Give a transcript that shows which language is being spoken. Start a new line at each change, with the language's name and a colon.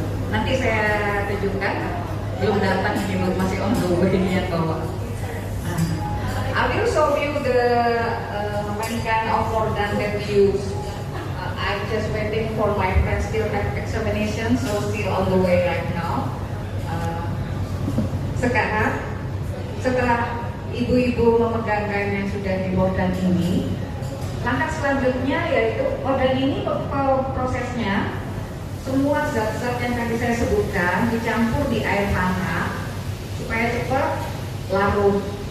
Indonesian: Nanti saya tunjukkan, belum dapat ini masih
English: on the way
Indonesian: yang bawah.
English: I will show you the many kind of mordant that we use. I'm just waiting for my friends still have examination, so still on the way right now.
Indonesian: Sekarang setelah ibu-ibu memegang kain yang sudah di mordan ini, langkah selanjutnya yaitu mordan ini prosesnya semua zat-zat yang tadi saya sebutkan dicampur di air hangat supaya cepat larut.